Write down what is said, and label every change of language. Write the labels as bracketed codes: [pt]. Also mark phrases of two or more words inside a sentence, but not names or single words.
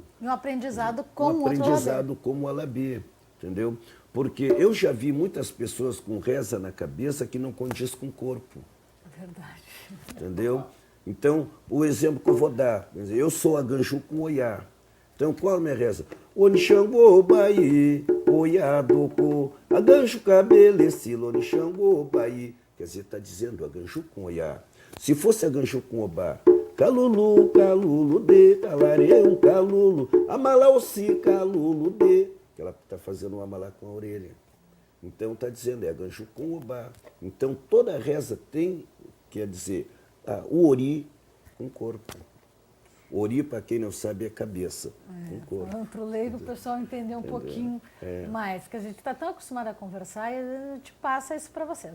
[pt] E um aprendizado com um o outro aprendizado como o Alabê, entendeu? Porque eu já vi muitas pessoas com reza na cabeça que não condiz com o corpo. É verdade. Entendeu? Então, o exemplo que eu vou dar, quer dizer, eu sou a Ganju com Oiá. Então, qual a minha reza? [yo] Onixangô, Baí, Oiá, Doko, a Ganju cabelecilo, Onixangô, Baí. [pt] Quer dizer, está dizendo a Ganju com Oiá. Se fosse a Ganju com Obá, [yo] Calulu, Calulu, de, Calarê, um Calulu, Amalaossi, Calulu, de, [pt] que ela está fazendo um amalá com a orelha. Então está dizendo, é a Ganju com Obá. Então toda reza tem, quer dizer, o Ori com corpo. Ori, para quem não sabe, é cabeça com corpo. Falando para o leigo, o pessoal entender um pouquinho mais, que a gente está tão acostumado a conversar e a gente passa isso para vocês.